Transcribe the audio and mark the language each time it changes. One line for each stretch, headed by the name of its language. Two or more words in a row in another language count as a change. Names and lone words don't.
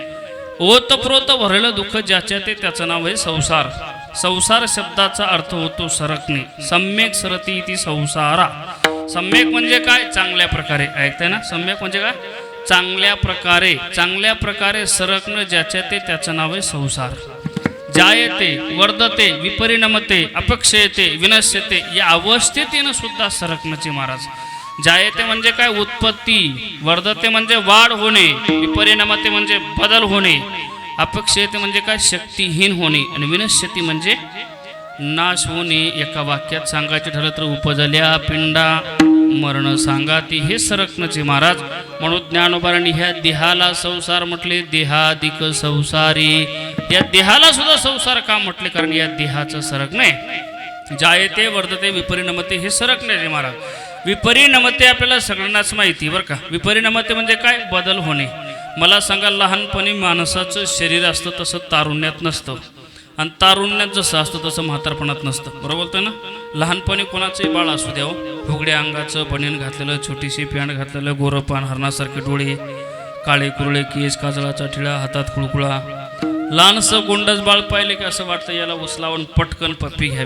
Marathi: ओतप्रोत भरलेलं दुःख ज्याच्या ते त्याचं नाव आहे संसार. संसार शब्दाचा अर्थ होतो सरकणे.
Sanskrit: सम्यक सरती ती संसारा.
Marathi: सम्यक म्हणजे काय? चांगल्या प्रकारे. ऐकताय ना? सम्यक म्हणजे काय? चांगल्या प्रकारे सरकणं ज्याच्या ते त्याचं नाव आहे संसार.
Sanskrit: जायते वर्धते विपरिणमते अपक्षयते विनश्यते
Marathi: या अवस्थेतीनं सुद्धा सरकण्याचे महाराज. जायते म्हणजे काय? उत्पत्ती. वर्धते म्हणजे वाढ होणे. विपरिणामते म्हणजे बदल होणे. अपक्षयते म्हणजे काय? शक्तिहीन होणे. आणि विनश्यती म्हणजे नाश होणे. एका वाक्यात सांगायचे ठरलं तर उपजल्या पिंडा मरण सांगाती. हे सरकण्याचे महाराज. म्हणून ज्ञानोबारांनी ह्या देहाला संसार म्हटले. देहादिक संसारी. या देहाला सुद्धा संसार का म्हटले? कारण या देहाचं सरकणे.
Sanskrit: जायते वर्धते विपरिणमते
Marathi: हे सरकण्याचे महाराज. विपरिणमते आपल्याला सगळ्यांनाच माहिती बरं का. विपरिणमते म्हणजे काय? बदल होणे. मला सांगा, लहानपणी माणसाचं शरीर असतं तसं तारुण्यात नसतं, आणि तारुण्यात जसं असतं तसं म्हातारपणात नसतं. बरोबर बोलतोय ना? लहानपणी कोणाचंही बाळ असू द्या, फुगड्या अंगाचं बनियन घातलेलं, छोटीशी पॅन्ट घातलेलं, गोरपान हरणासारखे डोळे, काळे कुरळे केस, काजळाचा ठिळा, हातात कुळकुळा, लहानसं गोंडस बाळ पाहिले की असं वाटतं याला उचलावून पटकन पप्पी घ्यावी.